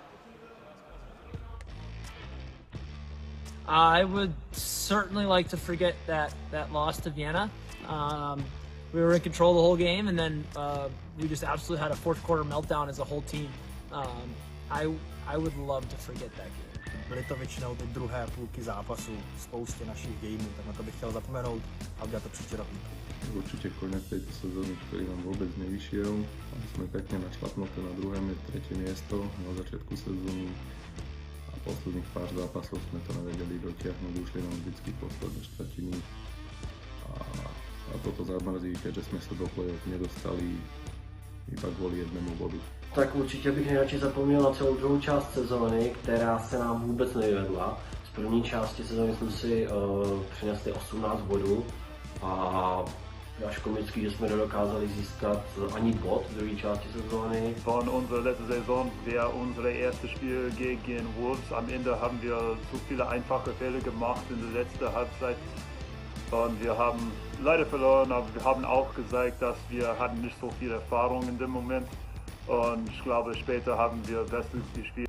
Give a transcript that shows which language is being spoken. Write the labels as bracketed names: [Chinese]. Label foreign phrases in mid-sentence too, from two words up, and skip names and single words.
[English] I would certainly like to forget that loss to Vienna. We were in control the whole game, and then we just absolutely had a fourth quarter meltdown as a whole team. I would love to forget that game. [Czech] Byly to většinou ty druhé půlky zápasu, spoustě našich gameů, tak na to bych chtěl zapomenout a udělat to příští rok. [Slovak] Určite koniec tejto sezóny, ktorý nám vôbec nevyšiel. Sme pekne našlapnuté na druhé, tretie miesto na začiatku sezóny a posledných pár zápasov sme to nevedeli dotiahnuť, ušli nám vždycky posledné štvrtiny a a toto zamrzí, keďže sme sa do play-off nedostali iba kvůli jednému bodu. [Czech] Tak určitě bych nejradši zapomněl na celou druhou část sezóny, která se nám vůbec nevyvedla. Z první části sezóny jsme si přinesli 18 bodů a až komický, že jsme nedokázali získat ani bod v druhé části sezóny. [German] Von unserer letzten Saison wäre unser erstes Spiel gegen Wolves. Am Ende haben wir zu viele einfache Fälle gemacht in der letzten Halbzeit. Und wir haben leider verloren, aber wir haben auch gezeigt, dass wir hatten nicht so viel Erfahrung in dem Moment. Und ich glaube, später haben wir bestens gespielt.